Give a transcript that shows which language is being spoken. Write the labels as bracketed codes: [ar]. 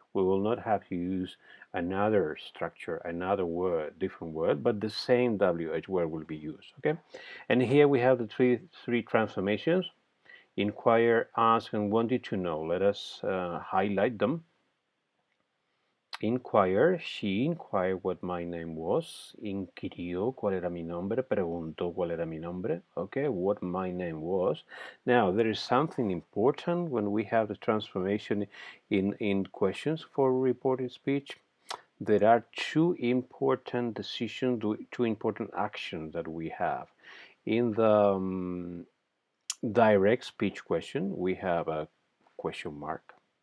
[en] We will not have to use another structure, another word, different word, but the same WH word will be used, okay? And here we have the three transformations: inquire, ask, and wanted to know. Let us highlight them. Inquire, she inquired what my name was. [es] Inquirió cuál era mi nombre. Preguntó cuál era mi nombre. [en] Okay, what my name was. Now, there is something important when we have the transformation in questions for reported speech. There are two important decisions, two important actions that we have. In the direct speech question, we have a question mark.